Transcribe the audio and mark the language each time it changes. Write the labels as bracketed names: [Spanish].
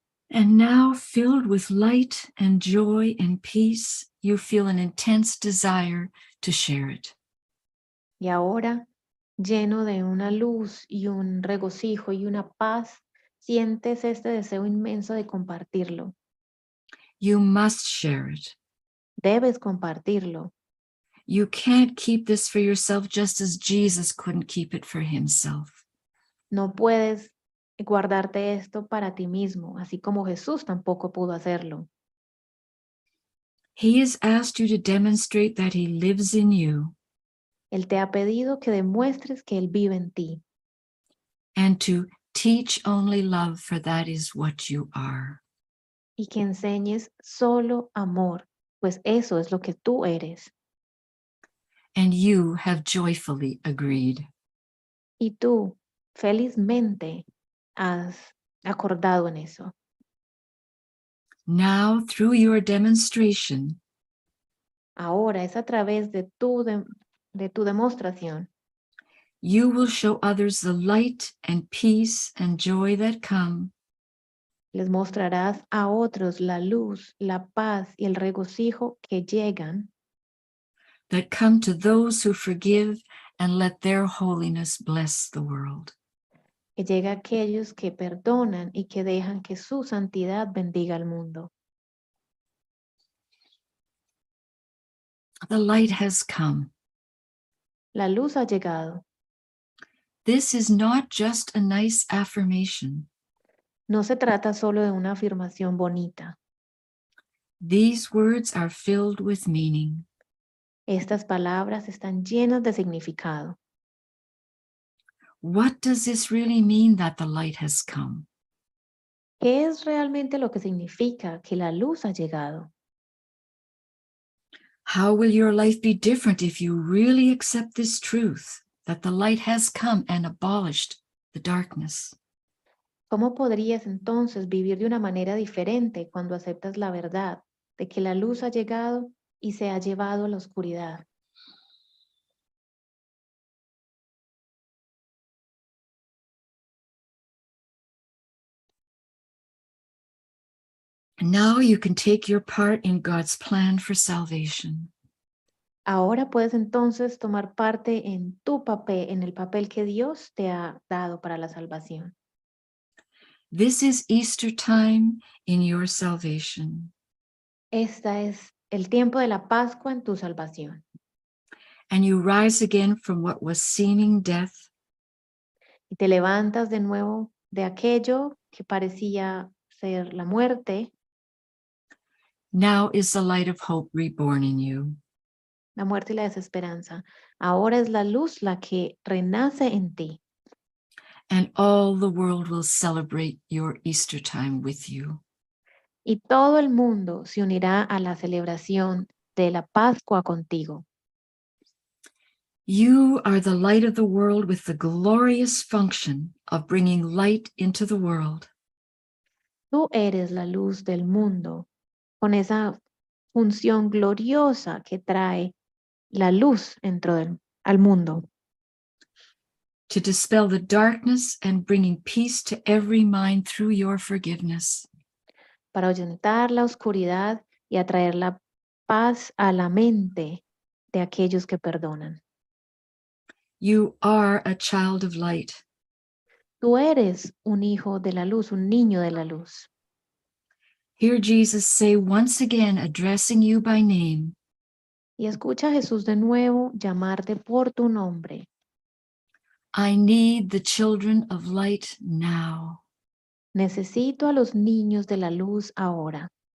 [English] And now, filled with light and joy and peace, you feel an intense desire to share it. [Spanish] Y ahora, lleno de una luz y un regocijo y una paz, sientes este deseo inmenso de compartirlo. [English] You must share it. [Spanish] Debes compartirlo. [English] You can't keep this for yourself just as Jesus couldn't keep it for himself. [Spanish] No puedes guardarte esto para ti mismo, así como Jesús tampoco pudo hacerlo. [English] He has asked you to demonstrate that he lives in you. [Spanish] Él te ha pedido que demuestres que Él vive en ti. [English] And to teach only love, for that is what you are. [Spanish] Y que enseñes solo amor, pues eso es lo que tú eres. [English] And you have joyfully agreed. [Spanish] Y tú, felizmente, has acordado en eso. [English] Now, through your demonstration, [Spanish] ahora es a través de tu demostración, [English] you will show others the light and peace and joy that come. [Spanish] Les mostrarás a otros la luz, la paz y el regocijo que llegan. [English] That come to those who forgive and let their holiness bless the world. [Spanish] Que llega a aquellos que perdonan y que dejan que su santidad bendiga al mundo. [English] The light has come. [Spanish] La luz ha llegado. [English] This is not just a nice affirmation. [Spanish] No se trata solo de una afirmación bonita. [English] These words are filled with meaning. [Spanish] Estas palabras están llenas de significado. [English] What does this really mean that the light has come? [Spanish] ¿Qué es realmente lo que significa que la luz ha llegado? [English] How will your life be different if you really accept this truth, that the light has come and abolished the darkness? [Spanish] ¿Cómo podrías entonces vivir de una manera diferente cuando aceptas la verdad de que la luz ha llegado y se ha llevado a la oscuridad? [English] Now you can take your part in God's plan for salvation. [Spanish] Ahora puedes entonces tomar parte en tu papel, en el papel que Dios te ha dado para la salvación. [English] This is Easter time in your salvation. [Spanish] Esta es el tiempo de la Pascua en tu salvación. [English] And you rise again from what was seeming death. [Spanish] Y te levantas de nuevo de aquello que parecía ser la muerte. [English] Now is the light of hope reborn in you. [Spanish] La muerte y la desesperanza. Ahora es la luz la que renace en ti. [English] And all the world will celebrate your Easter time with you. [Spanish] Y todo el mundo se unirá a la celebración de la Pascua contigo. [English] You are the light of the world with the glorious function of bringing light into the world. [Spanish] Tú eres la luz del mundo, con esa función gloriosa que trae la luz al mundo. [English] To dispel the darkness and bringing peace to every mind through your forgiveness. [Spanish] Para ahuyentar la oscuridad y atraer la paz a la mente de aquellos que perdonan. [English] You are a child of light. [Spanish] Tú eres un hijo de la luz, un niño de la luz. [English] Hear Jesus say once again, addressing you by name. [Spanish] Y escucha a Jesús de nuevo llamarte por tu nombre. [English] I need the children of light now. [Spanish] Necesito a los niños de la luz ahora.